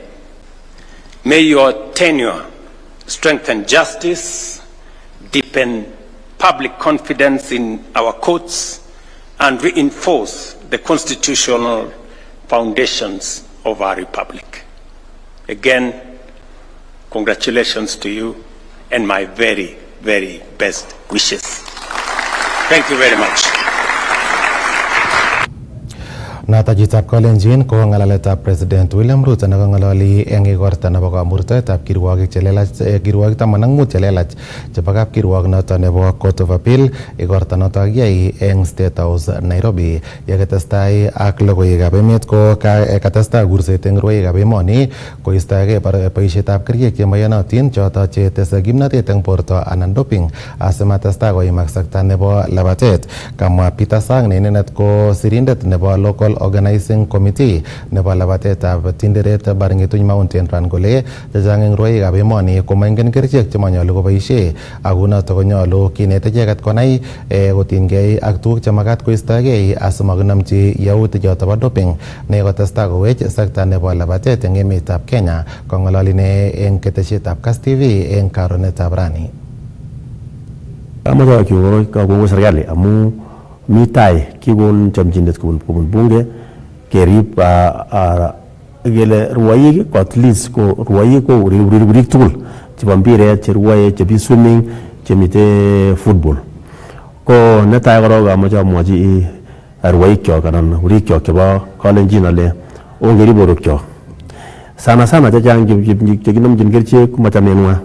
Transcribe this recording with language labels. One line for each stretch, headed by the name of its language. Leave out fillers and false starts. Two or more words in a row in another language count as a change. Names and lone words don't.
English: May your tenure strengthen justice, deepen public confidence in our courts, and reinforce the constitutional foundations of our republic. Again, congratulations to you and my very, very best wishes. Thank you very much.
Kalenjin: Natajitab Kalenjin ko ngalalet President William Ruto nakangalali eng igorta nebo kamurtoetab kirwogik chelelach kirwogik 15 chelelach chebo kapkirwog noto nebo Court of Appeal. Igorta noto kiyai eng State House Nairobi. Yakatestai ak logoiwekab emet ko katestai kurset eng rwoikab emoni koistoege boisietab kerichek chemaiyonotin choto chetese kimnatet eng borto anan doping asimatestai koimak sekta nebo labatet. Kamwa Peter Sang ne inendet ko sirindet nebo local organizing committee nebo labatetab tinderet Baringetuny Mountain Run kole chechang eng rwoikab emoni komaingen kerichek chemanyolu koboisie, ako noto konyolu kinet icheket konai kotinygei ak tuguk chemakat koistoegei asimakinomchi yautik choto bo doping ne kotestai kowech sekta nebo labatet eng emetab Kenya. Kong'ololi ne eng ketesietab Kass TV eng karonetab rani. Amache kongoi serikali amu mi tai kikon chamchinet kobun bunge kerib kele rwoik ko
English: at least
Kalenjin: ko rwoik ko urik tugul chebo mpiret, cherwoe, chebi swimming, chemite football. Ko netai korok amache amwochi rwoikyok anan urikyok chebo Kalenjin ale ongerib borwekyok. Sana chechang chekinomchin kerichek komachamenwa.